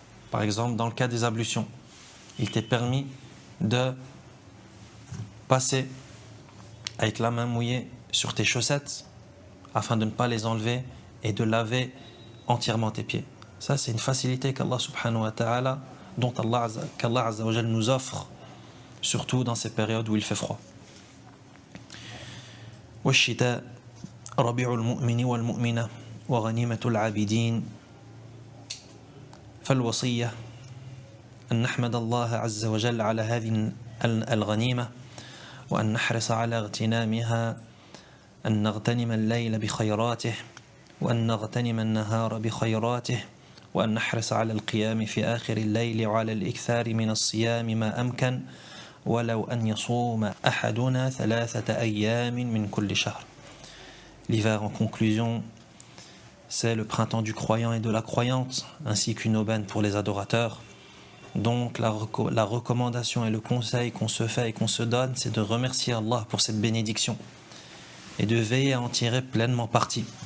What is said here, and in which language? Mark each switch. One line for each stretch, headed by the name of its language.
French: Par exemple, dans le cas des ablutions, il t'est permis de passer avec la main mouillée sur tes chaussettes afin de ne pas les enlever et de laver entièrement tes pieds. Ça, c'est une facilité qu'Allah subhanahu wa ta'ala, qu'Allah Azza wa Jalla nous offre, surtout dans ces périodes où il fait froid.
Arabic: والشتاء ربيع المؤمن والمؤمنة وغنيمة العابدين فالوصية أن نحمد الله عز وجل على هذه الغنيمة وأن نحرص على اغتنامها أن نغتنم الليل بخيراته وأن نغتنم النهار بخيراته وأن نحرص على القيام في آخر الليل وعلى الإكثار من الصيام ما أمكن ولو أن يصوم أحدنا 3 أيام من كل شهر.
French: L'hiver, en conclusion, c'est le printemps du croyant et de la croyante, ainsi qu'une aubaine pour les adorateurs. Donc la recommandation et le conseil qu'on se fait et qu'on se donne, c'est de remercier Allah pour cette bénédiction et de veiller à en tirer pleinement parti.